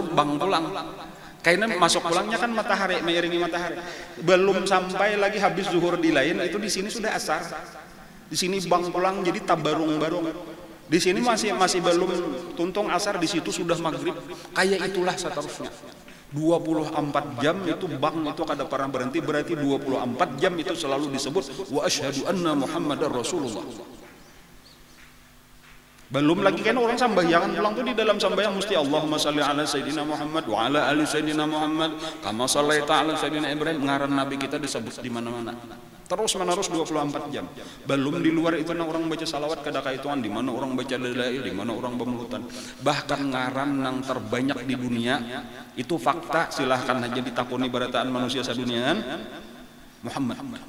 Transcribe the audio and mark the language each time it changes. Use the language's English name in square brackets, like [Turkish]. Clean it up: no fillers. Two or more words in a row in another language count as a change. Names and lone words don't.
[Banjar] bang pulang karena masuk pulangnya kan matahari mengiringi matahari belum sampai lagi habis zuhur di lain itu di sini sudah asar di sini bang pulang jadi tabarung-barung di sini masih belum tuntung asar di situ sudah maghrib kayak itulah seterusnya 24 jam itu bang itu kada pernah berhenti berarti 24 jam itu selalu disebut [Arabic] وأشهد أن محمدا رسول الله [Banjar] belum lagi kan orang sembahyangan pulang tuh di dalam sembahyang mesti [Arabic] اللهم صل على سيدنا محمد وعلى آل سيدنا محمد كما صليت على سيدنا إبراهيم [Banjar] ngaran nabi kita disebut di mana-mana terus menerus 24 jam belum di luar itu orang baca salawat kada kaituan di mana orang baca dalail di mana orang bermelutan bahkan ngaran yang terbanyak di dunia itu fakta silahkan aja ditakuni barataan manusia sadunia Muhammad